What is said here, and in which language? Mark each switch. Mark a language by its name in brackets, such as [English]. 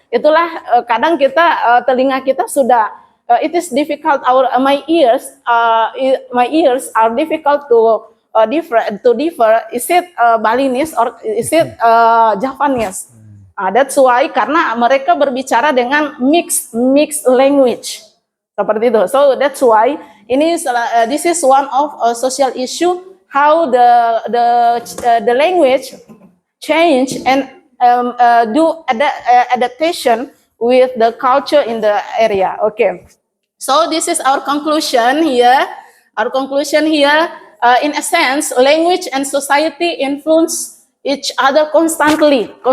[Indonesian] Itulah kadang kita telinga kita sudah [English] it is difficult. My ears are difficult to differ. Is it Balinese or is it Javanese? That's why, [Indonesian] karena mereka berbicara dengan [English] mixed language [Indonesian] seperti itu. [English] So that's why this is one of social issue, how the language change and do adaptation with the culture in the area. Okay. So this is our conclusion here. Our conclusion here, in a sense, language and society influence each other constantly.